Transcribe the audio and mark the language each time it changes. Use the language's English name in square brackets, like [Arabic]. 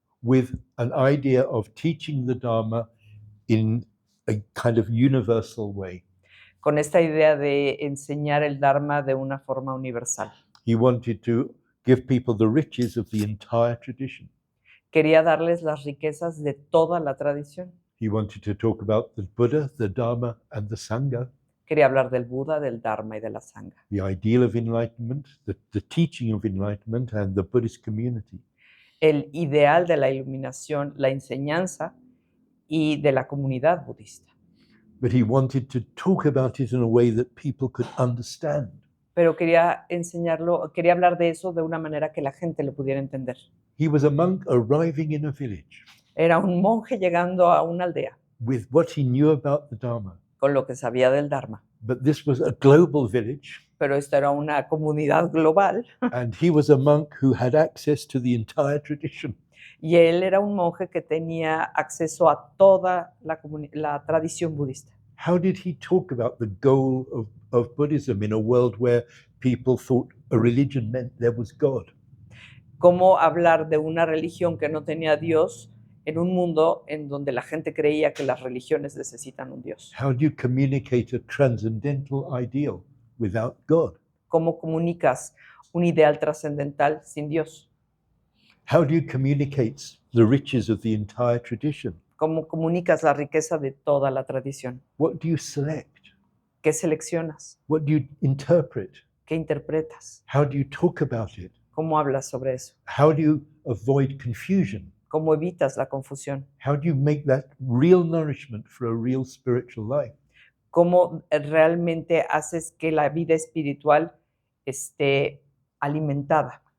[English] with an idea of teaching the Dharma in a kind of universal way. [Spanish] con esta idea de enseñar el Dharma de una forma universal. [English] He wanted to give people the riches of the entire tradition. [Spanish] Quería darles las riquezas de toda la tradición. [English] He wanted to talk about the Buddha, the Dharma, and the Sangha, [Spanish] Quería hablar del Buda, del Dharma y de la Sangha. [English] the ideal of enlightenment, the teaching of enlightenment, and the Buddhist community. [Spanish] El ideal de la iluminación, la enseñanza y de la comunidad budista. [English] But he wanted to talk about it in a way that people could understand. [Spanish] Pero quería enseñarlo, quería hablar de eso de una manera que la gente lo pudiera entender. [English] He was a monk arriving in a village [Spanish] Era un monje llegando a una aldea [English] with what he knew about the Dharma. [Spanish] con lo que sabía del Dharma. [English] But this was a global village, [Spanish] Pero esto era una comunidad global [English] and he was a monk who had access to the entire tradition. [Spanish] Y él era un monje que tenía acceso a toda la tradición budista. [English] How did he talk about the goal of Buddhism in a world where people thought a religion meant there was God? [Spanish] Cómo hablar de una religión que no tenía Dios en un mundo en donde la gente creía que las religiones necesitan un Dios. [English] How do you communicate a transcendental ideal without God? [Spanish] ¿Cómo comunicas un ideal trascendental sin Dios? [English] How do you communicate the riches of the entire tradition? [Spanish] ¿Cómo comunicas la riqueza de toda la tradición? [English] What do you select? [Spanish] ¿Qué seleccionas? [English] What do you interpret? [Spanish] ¿Qué interpretas? [English] How do you talk about it? [Spanish] ¿Cómo hablas sobre eso? [English] How do you avoid confusion? [Spanish] ¿Cómo evitas la confusión? [English] How do you make that real nourishment for a real spiritual life? [Spanish] ¿Cómo realmente haces que la vida espiritual esté alimentada?